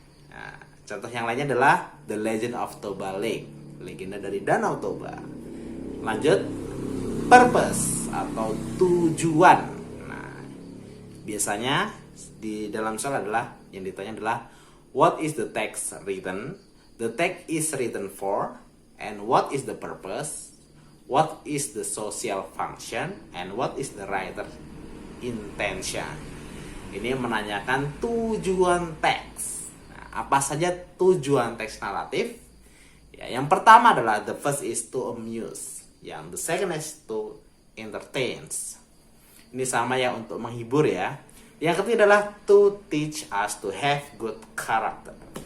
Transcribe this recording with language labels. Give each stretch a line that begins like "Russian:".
Indonesian: Nah, contoh yang lainnya adalah The Legend of Toba Lake, legenda dari Danau Toba. Lanjut, purpose atau tujuan. Nah, biasanya di dalam soal adalah yang ditanya adalah
English: what is the text written? The text is written for, and what is the purpose? What is the social function? And what is the writer intention?
Indonesian: Ini menanyakan tujuan teks. Nah, apa saja tujuan teks naratif?
English: Ya,
Indonesian: yang pertama adalah
English: the first is to amuse. Yang the second is to entertain.
Indonesian: Ini sama ya, untuk menghibur ya. Yang ketiga adalah
English: to teach us to have good character.